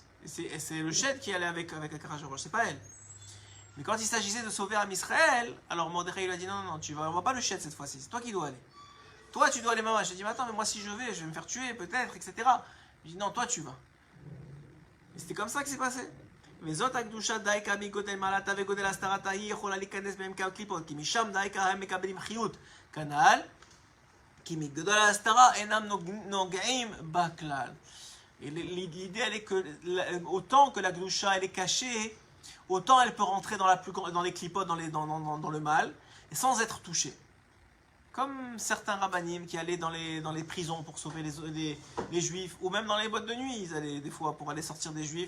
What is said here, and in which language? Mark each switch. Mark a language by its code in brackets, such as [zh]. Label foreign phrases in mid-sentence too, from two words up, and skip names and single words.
[fr] Et c'est le shed qui allait avec Achashverosh, c'est pas elle. Mais quand il s'agissait de sauver [he] עם ישראל, [fr] alors Mordechai lui a dit non, tu vas, on va pas le shed cette fois-ci, c'est toi qui dois aller. Toi, tu dois aller, maman. Je lui ai dit, mais attends, mais moi si je vais me faire tuer peut-être, etc. Je lui ai dit non, toi tu vas. Et c'était comme ça que c'est passé. [he] וזאת הקדושה דייקה מגודל מעלתה וגודל הסתרתה היא יכולה להיכנס בעמקי הקליפות כי משם דייקה הם מקבלים חיות כנ"ל כי מגודל ההסתרה אינם נוגעים בכלל. [fr] Et l'idée elle est que autant que la gdusha elle est cachée, autant elle peut rentrer dans les clipotes, dans le mal, et sans être touché. Comme certains rabbinim qui allaient dans les prisons pour sauver les juifs, ou même dans les boîtes de nuit, ils allaient des fois pour aller sortir des juifs.